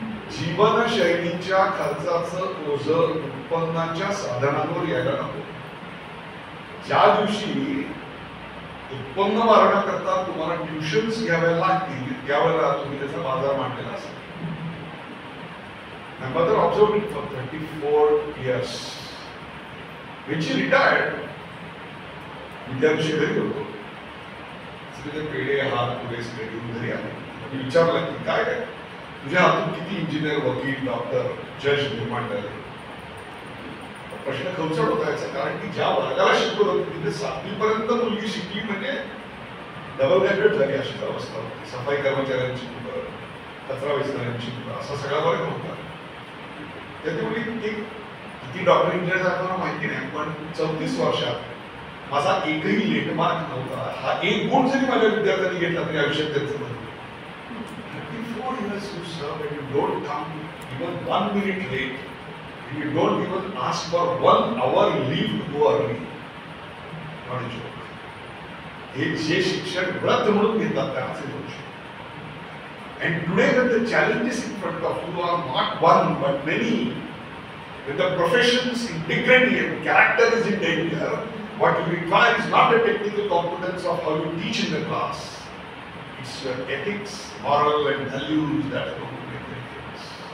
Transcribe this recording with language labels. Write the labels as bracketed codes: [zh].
[mr] जीवनशैलीच्या खर्चाचं ओझं उत्पन्नाच्या साधनांवर यायला नको. ज्या दिवशी उत्पन्न वाढवण्याकरता तुम्हाला ट्युशन्स घ्याव्या लागतील, त्यावेळेला तुम्ही त्याचा बाजार मांडलेला असेल. [en] My mother observed it for 34 years. When she retired, [mr] मी त्या दिवशी घरी होतो. सगळे पेढे हात पुढे सगळे घेऊन घरी आले. मी विचारलं की काय काय तुझ्या हातून किती इंजिनियर, वकील, डॉक्टर, जज निर्माण झाले. प्रश्न खवचट होता याचा, कारण की ज्या वर्गाला शिकवलं होतं तिथे 7वी पर्यंत मुलगी शिकली म्हणजे डबल ग्रॅज्युएट झाली अशीच अवस्था होती. सफाई कर्मचाऱ्यांची मुलं, कचरा वेचणाऱ्यांची मुलं, असा सगळा वर्ग होता. त्याच्यामुळे किती डॉक्टर इंजिनियर झाला मला माहिती नाही, पण 34 वर्षात माझा एकही लेट मार्क नव्हता. हा एक गुण जरी माझ्या विद्यार्थ्यांनी घेतला तरी आयुष्यात त्यांचं बनलं. [en] 34 years you serve and you don't come even 1 minute late. You don't even ask for 1 hour leave to go early. Not a joke. [mr] हे जे शिक्षण व्रत म्हणून घेतात त्याचे दोष. [en] And today when the challenges in front of you are not one but many, when the profession's integrity and character is in danger, what you require is not the technical competence of how you teach in the class. It's your ethics, moral and values that are going to make the difference.